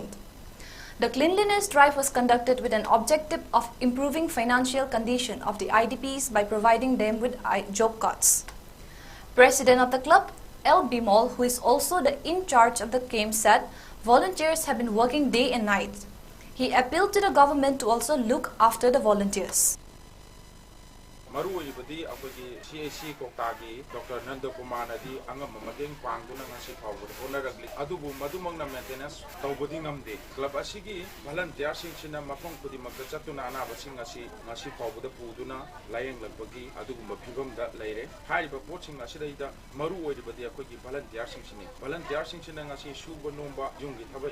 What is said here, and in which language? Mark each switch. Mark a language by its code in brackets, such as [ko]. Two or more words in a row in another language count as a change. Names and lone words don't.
[en] The cleanliness drive was conducted with an objective of improving financial condition of the IDPs by providing them with job cards. President of the club, 𝐿 who is also the in charge of the camp, said volunteers have been working day and night. He appealed to the government to also look after the volunteers. [mni] ꯃꯔꯨꯑꯣꯏꯕꯗꯤ ꯑꯩꯈꯣꯏꯒꯤ ꯁꯤ ꯀꯣꯛꯇꯥꯒꯤ ꯗꯣꯛꯇꯔ ꯅꯟꯗꯀꯨꯃꯥꯔꯅꯗꯤ ꯑꯉꯝꯕ ꯃꯇꯦꯡ ꯄꯥꯡꯗꯨꯅ ꯉꯁꯤ ꯐꯥꯎꯕꯗ ꯍꯣꯠꯅꯔꯛꯂꯤ ꯑꯗꯨꯕꯨ ꯃꯗꯨꯃꯛꯅ ꯃꯦꯟꯇꯦꯅꯦꯟꯁ ꯇꯧꯕꯗꯤ ꯉꯝꯗꯦ ꯀ꯭ꯂꯕ ꯑꯁꯤꯒꯤ ꯚꯂꯟꯇꯤꯌꯔꯁꯤꯡꯁꯤꯅ ꯃꯐꯝ ꯈꯨꯗꯤꯡꯃꯛꯇ ꯆꯠꯇꯨꯅ ꯑꯅꯥꯕꯁꯤꯡ ꯑꯁꯤ ꯉꯁꯤ ꯐꯥꯎꯕꯗ ꯄꯨꯗꯨꯅ ꯂꯥꯌꯦꯡꯂꯛꯄꯒꯤ ꯑꯗꯨꯒꯨꯝꯕ ꯐꯤꯚꯝꯗ ꯂꯩꯔꯦ ꯍꯥꯏꯔꯤꯕ ꯄꯣꯠꯁꯤꯡ ꯑꯁꯤꯗꯩꯗ ꯃꯔꯨꯑꯣꯏꯔꯤꯕꯗꯤ ꯑꯩꯈꯣꯏꯒꯤ ꯚꯂꯟꯇꯤꯌꯔꯁꯤꯡꯁꯤꯅꯤ ꯚꯂꯟꯇꯤꯌꯔꯁꯤꯡꯁꯤꯅ ꯉꯁꯤ ꯁꯨꯕ ꯅꯣꯝꯕ ꯌꯨꯝꯒꯤ ꯊꯕꯛ